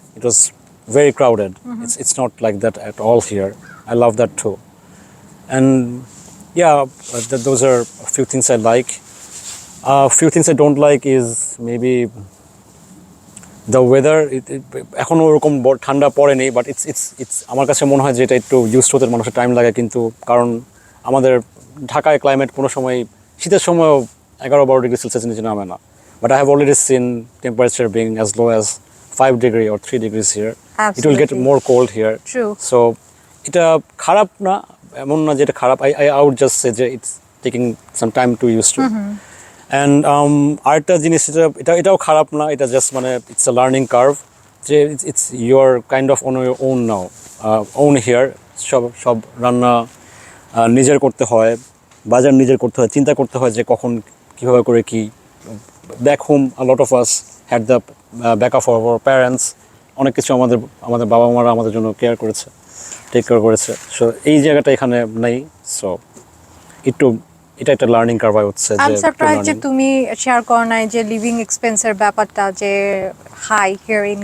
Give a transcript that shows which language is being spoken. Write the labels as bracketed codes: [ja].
[en] It was very crowded. It's not like that at all here. I love that too. And yeah, those are a few things I like. A few things I don't like is maybe the weather. [bn] এখনো ওরকম ঠান্ডা পড়েনি, but it's আমার কাছে মনে হয় যে এটা একটু ইউজ হতে মানুষের টাইম লাগে, কিন্তু কারণ আমাদের ঢাকায় ক্লাইমেট কোনো সময় শীতের সময়ও 11-12 ডিগ্রি সেলসিয়াস নিচে নামে না। [en] But I have already seen temperature being as low as 5 degree or 3 degrees here. Absolutely. It will get more cold here. True. [bn] So এটা খারাপ না, এমন না যে এটা খারাপ. [en] I would just say যে it's taking some time to use to. [bn] And আরেকটা জিনিস এটাও খারাপ না, এটা জাস্ট মানে [en] it's a learning curve. যে it's you're kind of on your own now. Own here. [bn] সব রান্না নিজের করতে হয়, বাজার নিজের করতে হয়, চিন্তা করতে হয় যে কখন কিভাবে করে কি। [en] Back home, a lot of us had the backup of our parents. [bn] অনেক কিছু আমাদের বাবা মারা আমাদের জন্য কেয়ার করেছে, টেক কেয়ার করেছে। সো এই জায়গাটা এখানে নেই। সো এটা একটা লার্নিং কার্ভ হচ্ছে। I'm surprised যে তুমি শেয়ার করো নাই যে লিভিং এক্সপেন্সের ব্যাপারটা যে হাই হিয়ার ইন